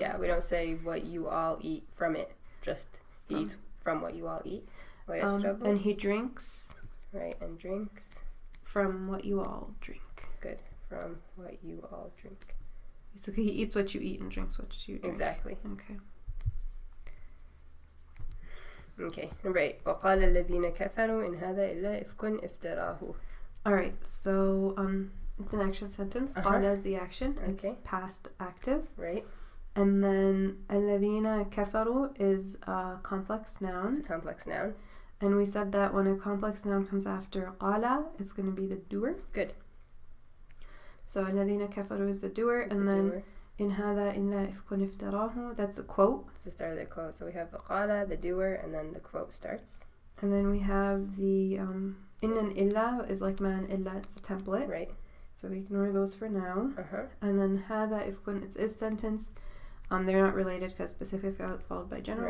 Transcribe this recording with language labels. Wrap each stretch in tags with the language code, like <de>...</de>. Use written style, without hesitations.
<en>Yeah, we don't say what you all eat from it. Just he eats from what you all eat. And he drinks. Right, and drinks. From what you all drink. Good. From what you all drink. So he eats what you eat and drinks what you drink. Exactly. Okay. Number 8.</en> <ar>وقال الذين كفروا إن هذا إلا إفك افتراه.</ar> <en>Alright, so it's an action sentence. قال is the action. It's past active. Right. And then الذين كفروا is a complex noun. It's a complex noun. And we said that when a complex noun comes after قال, it's going to be the doer. Good. So الذين كفروا is the doer. And then doer.</en> <ar>إن هذا إلا إفك افتراه,</ar> <en>that's the quote. It's the start of the quote. So we have the قال, the doer, and then the quote starts. And then we have the إن and إلا is like man إلا, it's a template. Right. So we ignore those for now. And then هذا إفك, it's is sentence. They're not related because specific followed by general.</en>